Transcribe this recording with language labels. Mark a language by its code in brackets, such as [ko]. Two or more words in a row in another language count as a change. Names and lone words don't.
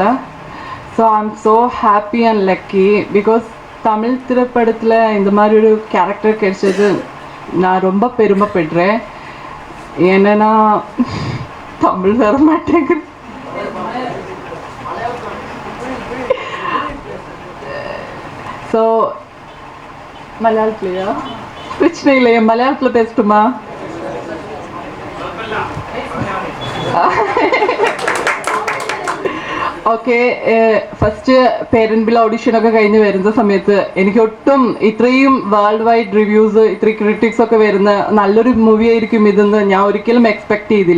[en] so I am so happy and lucky because [ta] தமிழ் திரைப்படத்தில் இந்த மாதிரி ஒரு கேரக்டர் கிடைச்சது நான் ரொம்ப பெருமைப்படுறேன். ஏன்னா தமிழ் வர மாட்டேங்குது. ஸோ மலையாளத்துலையா பிரச்சனை இல்லையா? மலையாளத்தில் பேசட்டுமா? [ml] ഓക്കെ, ഫസ്റ്റ് പേരൻപിൽ ഓഡിഷനൊക്കെ കഴിഞ്ഞ് വരുന്ന സമയത്ത് എനിക്ക് ഒട്ടും ഇത്രയും [en] world wide reviews [ml] ഇത്രയും ക്രിറ്റിക്സ് ഒക്കെ വരുന്ന നല്ലൊരു മൂവി ആയിരിക്കും ഇതെന്ന് ഞാൻ ഒരിക്കലും എക്സ്പെക്ട് ചെയ്തില്ല.